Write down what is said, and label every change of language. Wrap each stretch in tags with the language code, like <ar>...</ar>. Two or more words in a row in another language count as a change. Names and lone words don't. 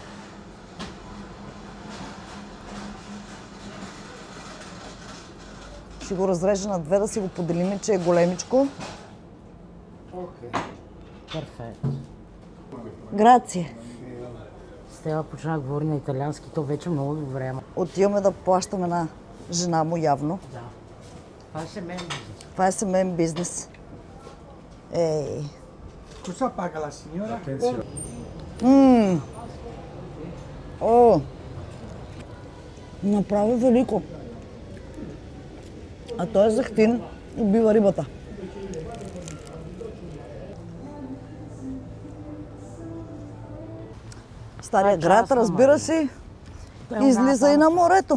<bg>Ще го разрежа на две, да си го поделим, че е големичко. Перфектно. Грация. Стела почна да говори на италиански, то вече много време. Отиваме да плащаме на жена му явно. Да. Това е семейен бизнес. Това е семейен бизнес.</bg> <it>Cosa paga la signora?</it> <bg>Направо велико. А той е захтин и бива рибата. Стария град, разбира се, излиза и на морето.</bg>